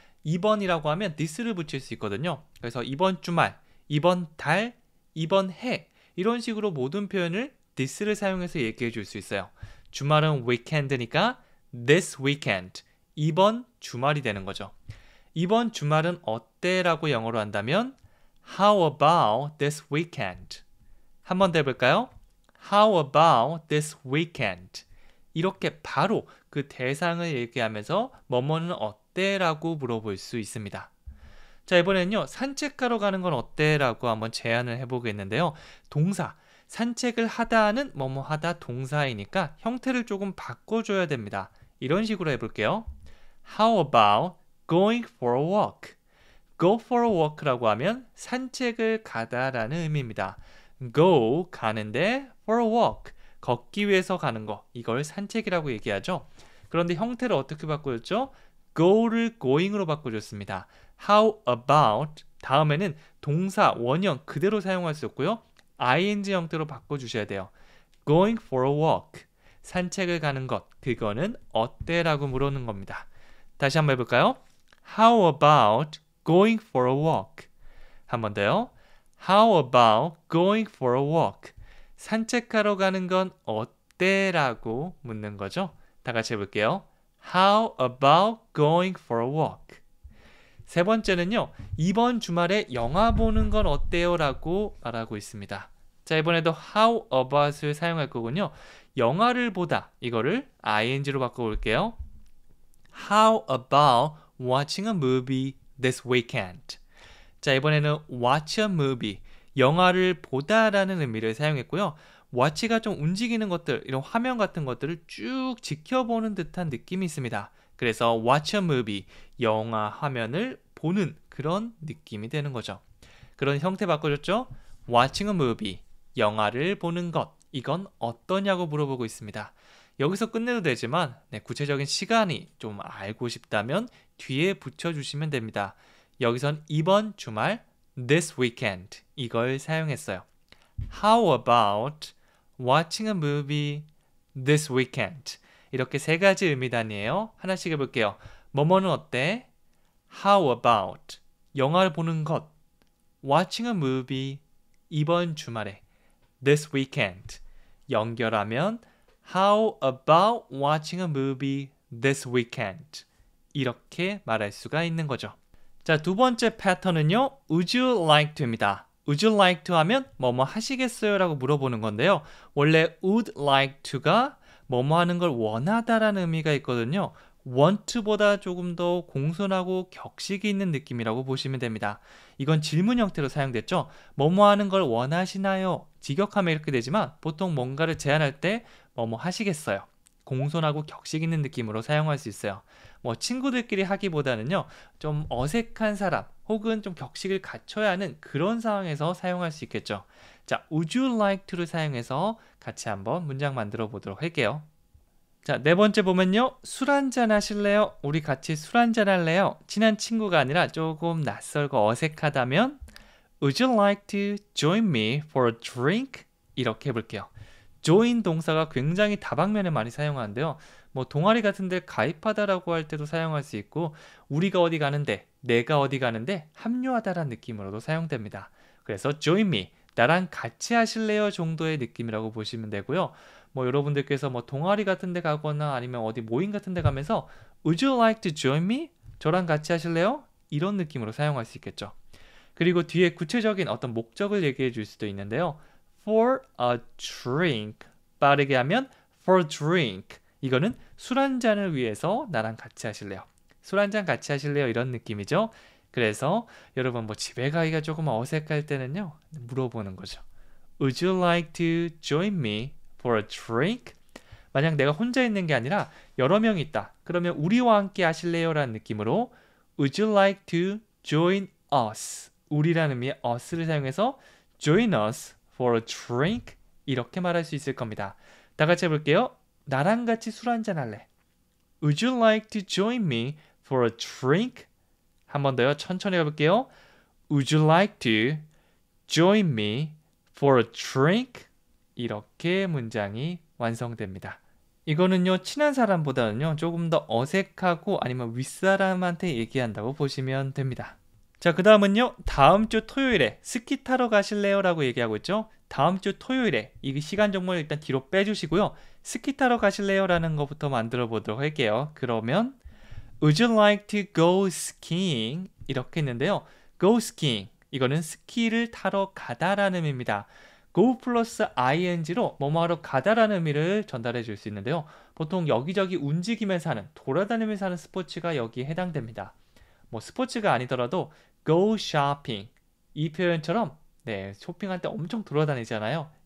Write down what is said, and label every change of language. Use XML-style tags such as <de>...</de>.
<ko>이번이라고 하면 this를 붙일 수 있거든요. 그래서 이번 주말, 이번 달, 이번 해 이런 식으로 모든 표현을 this를 사용해서 얘기해 줄 수 있어요. 주말은 weekend니까 this weekend 이번 주말이 되는 거죠. 이번 주말은 어때? 라고 영어로 한다면</ko> <en>How about this weekend?</en> <ko>한 번 더 해볼까요?</ko> <en>How about this weekend?</en> <ko>이렇게 바로 그 대상을 얘기하면서 뭐뭐는 어때? 라고 물어볼 수 있습니다. 자, 이번에는요. 산책하러 가는 건 어때? 라고 한번 제안을 해보겠는데요. 동사, 산책을 하다는 뭐뭐 하다 동사이니까 형태를 조금 바꿔줘야 됩니다. 이런 식으로 해볼게요.</ko> <en>How about going for a walk?</en> <ko>Go for a walk라고 하면 산책을 가다라는 의미입니다. Go, 가는데 for a walk, 걷기 위해서 가는 거, 이걸 산책이라고 얘기하죠. 그런데 형태를 어떻게 바꾸었죠? go를 going으로 바꿔줬습니다. How about, 다음에는 동사, 원형 그대로 사용할 수 없고요. ing 형태로 바꿔주셔야 돼요.</ko> <en>Going for a walk,</en> <ko>산책을 가는 것, 그거는 어때? 라고 물어보는 겁니다. 다시 한번 해볼까요?</ko> <en>How about going for a walk?</en> <ko>한 번 더요.</ko> <en>How about going for a walk?</en> <ko>산책하러 가는 건 어때? 라고 묻는 거죠. 다 같이 해볼게요.</ko> <en>How about going for a walk?</en> <ko>세 번째는요. 이번 주말에 영화 보는 건 어때요? 라고 말하고 있습니다. 자, 이번에도 how about을 사용할 거군요. 영화를 보다, 이거를 ing로 바꿔볼게요.</ko> <en>How about watching a movie this weekend?</en> <ko>자, 이번에는 watch a movie, 영화를 보다라는 의미를 사용했고요. watch가 좀 움직이는 것들, 이런 화면 같은 것들을 쭉 지켜보는 듯한 느낌이 있습니다. 그래서 watch a movie, 영화 화면을 보는 그런 느낌이 되는 거죠. 그런 형태 바꿔줬죠?</ko> <en>watching a movie,</en> <ko>영화를 보는 것, 이건 어떠냐고 물어보고 있습니다. 여기서 끝내도 되지만 구체적인 시간이 좀 알고 싶다면 뒤에 붙여주시면 됩니다. 여기선 이번 주말 this weekend 이걸 사용했어요.</ko> <en>How about watching a movie this weekend?</en> <ko>이렇게 3가지 의미단이에요. 하나씩 해볼게요. 뭐뭐는 어때?</ko> <en>How about</en> <ko>영화를 보는 것,</ko> <en>watching a movie</en> <ko>이번 주말에,</ko> <en>this weekend</en> <ko>연결하면</ko> <en>How about watching a movie this weekend?</en> <ko>이렇게 말할 수가 있는 거죠. 자, 두 번째 패턴은요.</ko> <en>Would you like to</en> <ko>입니다. Would you like to 하면 뭐뭐 하시겠어요? 라고 물어보는 건데요. 원래 would like to가 뭐뭐 하는 걸 원하다라는 의미가 있거든요. want to보다 조금 더 공손하고 격식이 있는 느낌이라고 보시면 됩니다. 이건 질문 형태로 사용됐죠. 뭐뭐 하는 걸 원하시나요? 직역하면 이렇게 되지만 보통 뭔가를 제안할 때 뭐뭐 하시겠어요? 공손하고 격식 있는 느낌으로 사용할 수 있어요. 뭐 친구들끼리 하기보다는요. 좀 어색한 사람 혹은 좀 격식을 갖춰야 하는 그런 상황에서 사용할 수 있겠죠. 자, would you like to를 사용해서 같이 한번 문장 만들어 보도록 할게요. 자, 네 번째 보면요. 술 한잔 하실래요? 우리 같이 술 한잔 할래요? 친한 친구가 아니라 조금 낯설고 어색하다면</ko> <en>Would you like to join me for a drink?</en> <ko>이렇게 해볼게요. join 동사가 굉장히 다방면에 많이 사용하는데요. 뭐 동아리 같은 데 가입하다라고 할 때도 사용할 수 있고 우리가 어디 가는데, 내가 어디 가는데 합류하다라는 느낌으로도 사용됩니다. 그래서 join me, 나랑 같이 하실래요 정도의 느낌이라고 보시면 되고요. 뭐 여러분들께서 뭐 동아리 같은 데 가거나 아니면 어디 모임 같은 데 가면서</ko> <en>Would you like to join me?</en> <ko>저랑 같이 하실래요? 이런 느낌으로 사용할 수 있겠죠. 그리고 뒤에 구체적인 어떤 목적을 얘기해 줄 수도 있는데요.</ko> <en>For a drink.</en> <ko>빠르게 하면</ko> <en>for drink.</en> <ko>이거는 술 한 잔을 위해서 나랑 같이 하실래요? 술 한 잔 같이 하실래요? 이런 느낌이죠. 그래서 여러분 뭐 집에 가기가 조금 어색할 때는요. 물어보는 거죠.</ko> <en>Would you like to join me for a drink?</en> <ko>만약 내가 혼자 있는 게 아니라 여러 명 있다. 그러면 우리와 함께 하실래요? 라는 느낌으로</ko> <en>Would you like to join us?</en> <ko>우리라는 의미의 us를 사용해서</ko> <en>join us for a drink?</en> <ko>이렇게 말할 수 있을 겁니다. 다 같이 해볼게요. 나랑 같이 술 한잔 할래.</ko> <en>Would you like to join me for a drink?</en> <ko>한 번 더요. 천천히 해볼게요.</ko> <en>Would you like to join me for a drink?</en> <ko>이렇게 문장이 완성됩니다. 이거는요, 친한 사람보다는요, 조금 더 어색하고 아니면 윗사람한테 얘기한다고 보시면 됩니다. 자, 그 다음은요, 다음 주 토요일에 스키 타러 가실래요? 라고 얘기하고 있죠. 다음 주 토요일에 이 시간 정보를 일단 뒤로 빼주시고요. 스키 타러 가실래요? 라는 것부터 만들어 보도록 할게요. 그러면</ko> <en>Would you like to go skiing?</en> <ko>이렇게 했는데요.</ko> <en>Go skiing.</en> <ko>이거는 스키를 타러 가다라는 의미입니다. go 플러스 ing로 뭐뭐하러 가다라는 의미를 전달해 줄 수 있는데요. 보통 여기저기 움직이면서 하는, 돌아다니면서 하는 스포츠가 여기에 해당됩니다. 뭐 스포츠가 아니더라도 go shopping. 이 표현처럼 네, 쇼핑할 때 엄청 돌아다니잖아요.</ko>